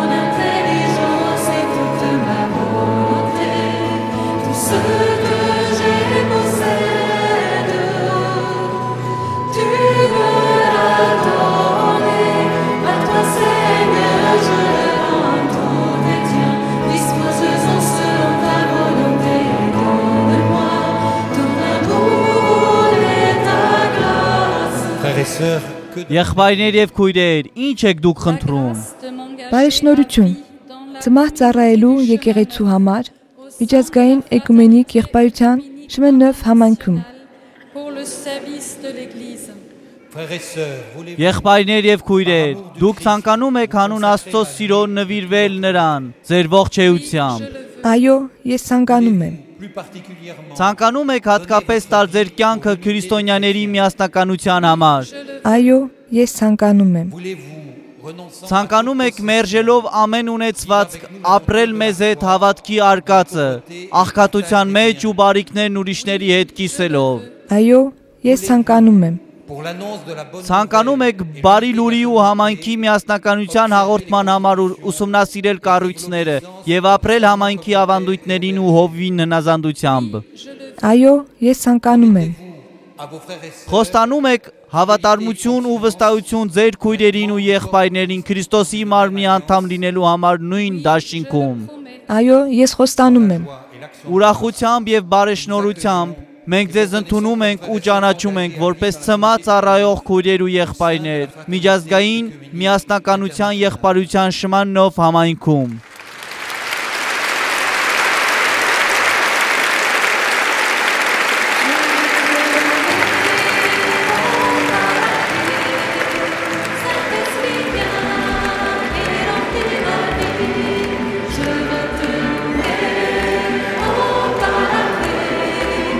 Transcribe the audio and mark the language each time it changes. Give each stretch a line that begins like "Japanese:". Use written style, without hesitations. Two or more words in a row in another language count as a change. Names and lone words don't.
French: intelligence et toute ma volonté, tout ce que j'ai possède, tu me l'as donné, à toi Seigneur je le rends tout tes tiens, dispose-en selon ta volonté, donne-moi ton amour et ta grâce. frères et sœurs, que
Armenian: եղբայրներ եւ քույրեր, ինչ եք դուք խնդրում։ Բարեշնորհություն։ Ծմահ ծառայելու եկեղեցու համար միջազգային էկումենիկ եղբայրության Շմեննով համայնքում
French: Pour le service de l'Église. frères et sœurs, voulez-vous
Armenian: Եղբայրներ եւ քույրեր, դուք ցանկանում եք հանուն Աստծո սիրո նվիրվել նրան ձեր ողջեությամբ։ Այո, ես ցանկանում եմ։
French: plus particulièrement
Armenian: Ցանկանում եք հատկապես տալ ձեր կյանքը քրիստոնյաների միասնականության համար։ Այո, ես ցանկանում եմ։
French: voulez-vous renonçant
Armenian: Ցանկանում եք մերժելով ամեն ունեցվածք ապրել մեզ հետ հավատքի արկածը, աղքատության մեջ ու բարիքներն ուրիշների հետ կիսելով։ Այո, ես ցանկանում եմ։
French: pour l'annonce de la bonne
Armenian: Ցանկանում եք բարի լուրի ու համայնքի միասնականության հաղորդման համար ուսումնասիրել կառույցները եւ ապրել համայնքի ավանդույթներին ու հովվին հնազանդությամբ։ Այո, ես ցանկանում եմ։
French: à vos frères et sœurs
Armenian: Խոստանում եք հավատարմություն ու վստահություն ձեր քույրերին ու եղբայրներին Քրիստոսի մարմնի անդամ լինելու համար նույն դաշինքում։ Այո, ես խոստանում եմ։
French: et l'action
Armenian: Ուրախությամբ եւ բարեշնորհությամբ մենք ձեզ ընդունում ենք ու ճանաչում ենք որպես ծմած առայող քույրեր ու եղբայրներ միջազգային միասնականության եղբայրության Շմաննով համայնքում։
French: Saint-Esprit viens et remplis ma vie, je veux te louer en paradis.